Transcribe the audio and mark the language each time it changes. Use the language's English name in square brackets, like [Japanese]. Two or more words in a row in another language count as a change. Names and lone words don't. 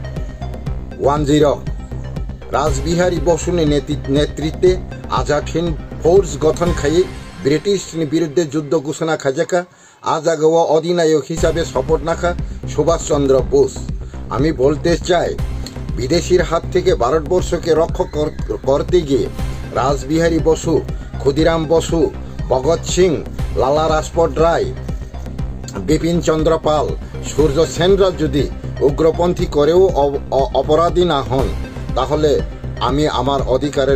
[Kok Borok] 10 राजबिहारी बसुनि नेतृत्वे आजाद हिंद फोर्स गठन खाई ब्रिटिशनि बिरुद्धे युद्ध घोषणा खाजाका आजगाव अधिनायक हिसाबे शपथ नाखा सुभाष चंद्र बोस [Bangla] আমি বলতে চাই বিদেশির হাত থেকে ভারতবর্ষকে রক্ষা করতে গিয়ে রাসবিহারী বসু ক্ষুদিরাম বসু ভগৎ সিং লালা রাজপথ রায় বিপিন চন্দ্র পাল সূর্য সেনরা যদি উগ্রপন্থী করেও অপরাধী না হন তাহলে আমি আমার অধিকারের